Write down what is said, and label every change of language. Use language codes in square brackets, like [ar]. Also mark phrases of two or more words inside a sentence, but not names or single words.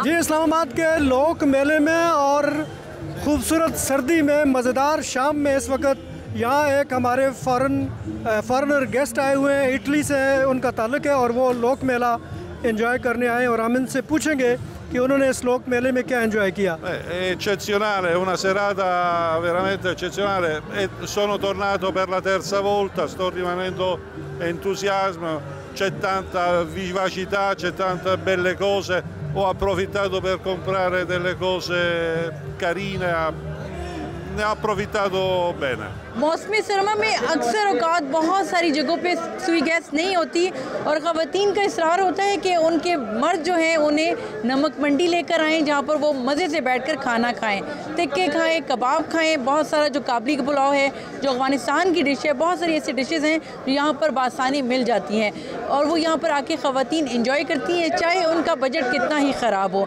[ur] جی، اسلام آباد کے لوک میلے میں اور خوبصورت سردی میں مزیدار شام میں اس وقت یہاں ایک ہمارے [en] foreigner guest [ur] آئے ہوئے ہیں، اٹلی سے ان کا تعلق ہے اور وہ لوک میلہ انجوائے کرنے آئے، اور ہم ان سے پوچھیں گے کہ انہوں نے اس لوک میلے میں کیا انجوائے کیا. [it] Eccezionale, una serata veramente eccezionale. Sono tornato per la terza volta, sto rimanendo entusiasmo, c'è tanta vivacità, c'è tante belle cose. Ho approfittato per comprare delle cose carine, ne ho approfittato bene। [ur] موسمی سرما میں اکثر اوقات بہت ساری جگہوں پے سوئی گیس نہیں ہوتی، اور خواتین کا اصرار ہوتا ہے کہ ان کے مرد جو ہیں انہیں نمک منڈی لے کر آئیں جہاں پر وہ مزے سے بیٹھ کر کھانا کھائیں، تکے کھائیں، کباب کھائیں، بہت سارا جو کابلی کا پلاؤ ہے جو افغانستان کی ڈش ہے، بہت ساری ایسی ڈشز ہیں جو یہاں پر بآسانی مل جاتی ہیں اور وہ یہاں پر آ کے خواتین انجوائے کرتی ہیں، چاہے ان کا بجٹ کتنا ہی خراب ہو.